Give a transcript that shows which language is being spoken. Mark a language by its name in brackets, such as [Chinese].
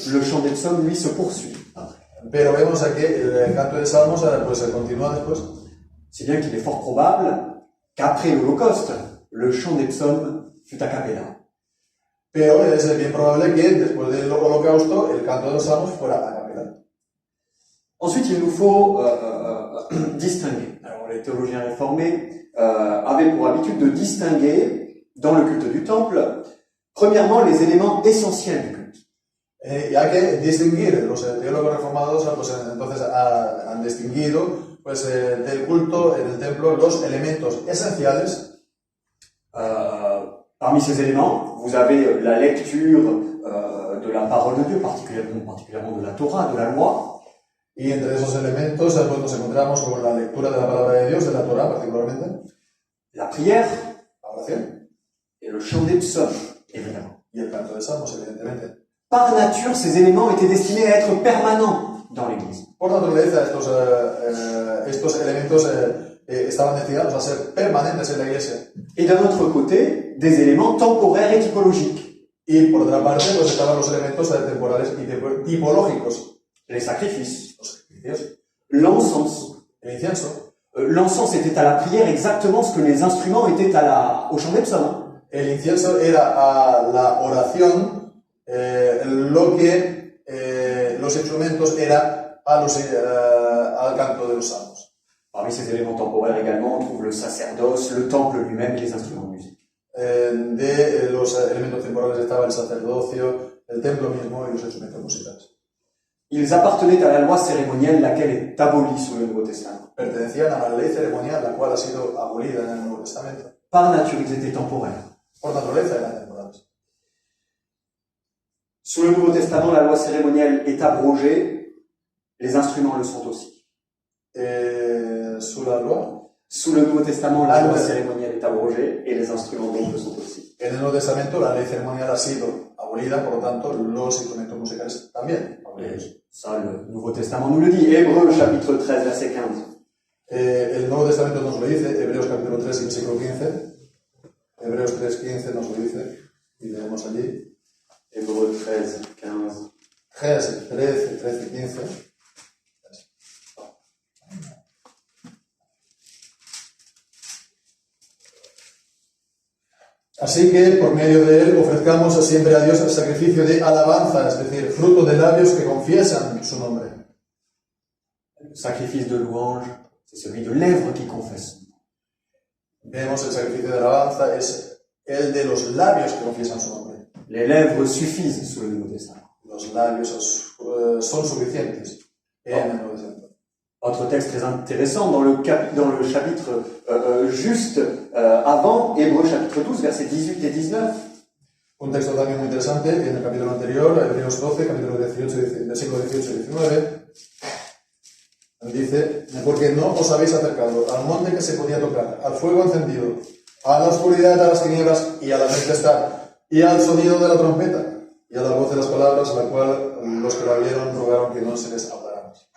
[French] le chant des psaumes, lui, se poursuit après. [Spanish] Pero vemos aquí el canto de salmos, pues continúa después. [French] Si bien qu'il est fort probable qu'après l'Holocauste, le chant des psaumes fut a cappella. [Spanish] Pero es bien probable que después del holocausto el canto de los salmos fuera a capela. [French] Ensuite, il nous faut distinguer. Alors, les théologiens réformés avaient pour habitude de distinguer, dans le culte du temple, premièrement, les éléments essentiels du culte. [Spanish] Y hay que distinguir, los teólogos reformados pues, entonces han distinguido pues, del culto en el templo los elementos esenciales. [French] Parmi ces éléments, vous avez la lecture de la parole de Dieu, particulièrement de la Torah, de la loi. [Spanish] Y entre esos elementos pues, nos encontramos con la lectura de la palabra de Dios, de la Torah particularmente. [French] La prière. [Spanish] La oración. [French] Et le chant des psaumes, évidemment. [Spanish] y el canto de salmos, evidentemente. [French] Par nature, ces éléments étaient destinés à être permanents dans l'Église. [Spanish] Por naturaleza, estos elementos estaban destinados a ser permanentes en la iglesia. [French] Et d'un autre côté, des éléments temporaires et typologiques. [Spanish] Y por otra parte, pues estaban los elementos temporales y tipológicos. [French] Les sacrifices, [Spanish] Los sacrificios, [French] l'encens. [Spanish] el incienso. [French] L'encens était à la prière exactement ce que les instruments étaient au chant des psaumes. [Spanish] El incienso era a la oración lo que los instrumentos era al canto de los salmos. [French] Parmi ces éléments temporaires également, on trouve le sacerdoce, le temple lui-même et les instruments de musique. [Spanish] De los elementos temporales estaba el sacerdocio, el templo mismo y los instrumentos musicales. [French] Ils appartenaient à la loi cérémonielle, laquelle est abolie sous le Nouveau Testament. [Spanish] Pertenecían a la ley ceremonial, la cual ha sido abolida en el Nuevo Testamento. [French] Par nature, ils étaient temporaires. [Spanish] Por naturaleza eran temporales. [French] Sous le Nouveau Testament, la loi cérémonielle est abrogée, les instruments le sont aussi. Sous la loi. Sous le Nouveau Testament, la loi cérémonielle est abrogée et les instruments donc le sont aussi. [Spanish] En el Nuevo Testamento la ley ceremonial ha sido abolida, por lo tanto los instrumentos musicales también abolidos. [French] Ça, le Nouveau Testament nous le dit. Hébreux, chapitre 13, verset 15. [Spanish] El Nuevo Testamento nos lo dice, Hebreos capítulo 3, versículo 15. Hebreos 3, 15 nos lo dice, y leemos allí. [French] Hébreux 13, 15. 13, 15. [Spanish] Así que, por medio de él, ofrezcamos siempre a Dios el sacrificio de alabanza, es decir, fruto de labios que confiesan su nombre. [French] Le sacrifice de louange, c'est celui de lèvres qui confessent. [Spanish] Vemos el sacrificio de alabanza, es el de los labios que confiesan su nombre. [French] Les lèvres suffisent sous le Nouveau Testament. [Spanish] Los labios son suficientes en el Nuevo Testamento. [French] Autre texte très intéressant dans le chapitre juste avant, Hébreux chapitre 12, versets 18 et 19. [Spanish] Un texto también muy interesante en el capítulo anterior, Hebreos 12, capítulo 18, versículo 18 y 19. Dice, porque no os habéis acercado al monte que se podía tocar, al fuego encendido, a la oscuridad, a las tinieblas y a la tempestad, y al sonido de la trompeta, y a la voz de las palabras, la cual los que la vieron rogaron que no se les hablara.